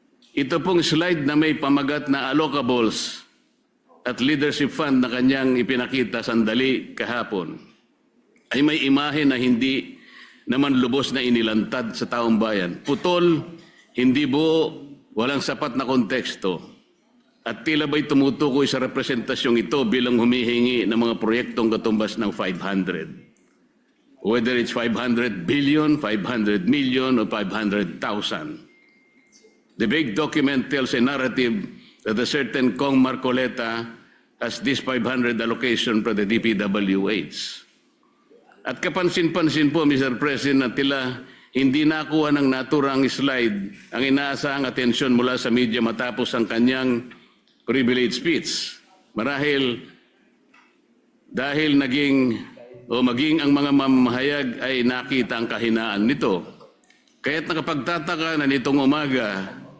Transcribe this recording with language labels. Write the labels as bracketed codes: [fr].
[tl] Ito pong slide na may pamagat na allocables at leadership fund na kanyang ipinakita sandali kahapon ay may imahe na hindi naman lubos na inilantad sa taong bayan. Putol, hindi buo, walang sapat na konteksto. At tila ba'y tumutukoy sa representasyong ito bilang humihingi ng mga proyektong katumbas ng 500. [en] Whether it's 500 billion, 500 million, or 500,000. The big document tells a narrative that a certain Kong Marcoleta has this 500 allocation for the DPWH. [tl] At kapansin-pansin po, Mr. President, na tila hindi nakuha ng naturang slide ang inaasahang atensyon mula sa media matapos ang kanyang privilege speech. Marahil dahil maging ang mga mamahayag ay nakita ang kahinaan nito. Kaya't nakapagtataka na nitong umaga,